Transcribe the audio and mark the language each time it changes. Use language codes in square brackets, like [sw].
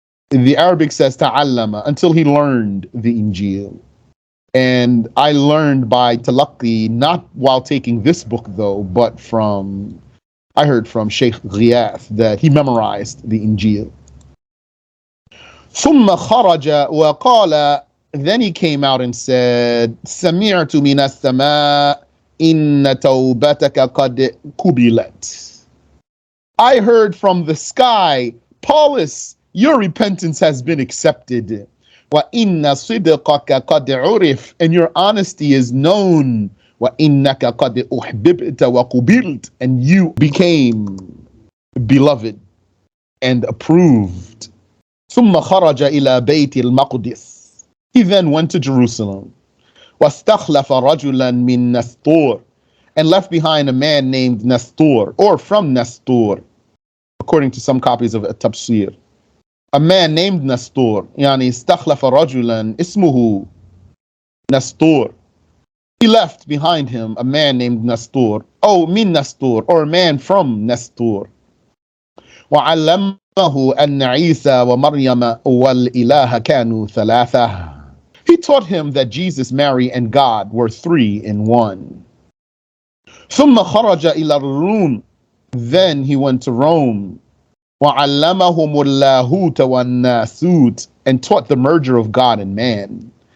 [en] The Arabic says ta'allama, until he learned the Injeel. And I learned by talaqqi, not while taking this book though, but I heard from Shaykh that he memorized the Injeel. [ar] ثُمَّ خَرَجَ وَقَالَ. [en] Then he came out and said, [ar] سَمِعْتُ مِنَ السَّمَاءِ إِنَّ تَوْبَتَكَ قَدْ قُبِلَتْ. [en] I heard from the sky, Paulus, your repentance has been accepted. [ar] وَإِنَّ صِدْقَكَ قَدْ عُرِفْ. [en] And your honesty is known. [ar] وَإِنَّكَ قَدْ أُحْبِبْتَ وَقُبِلْتَ. [en] And you became beloved and approved [ar] ثم خرج إلى بيت المقدس. [en] He then went to Jerusalem. [ar] واستخلف رجلا من نسطور, [en] and left behind a man named Nestor, or from Nestor, according to some copies of At-Tabsir. A man named Nestor, [ar] يعني استخلف رجلا اسمه [en] Nestor. He left behind him a man named Nestor, min Nestor, or a man from Nestor. [ar] وعلمه أن عيسى ومريم والإله كانوا ثلاثة. [en] He taught him that Jesus, Mary, and God were three in one. [ar] ثم خرج إلى الروم. [en] Then he went to Rome. [ar] وعلمهم اللاهوت والناسوت, [en] and taught the merger of God and man.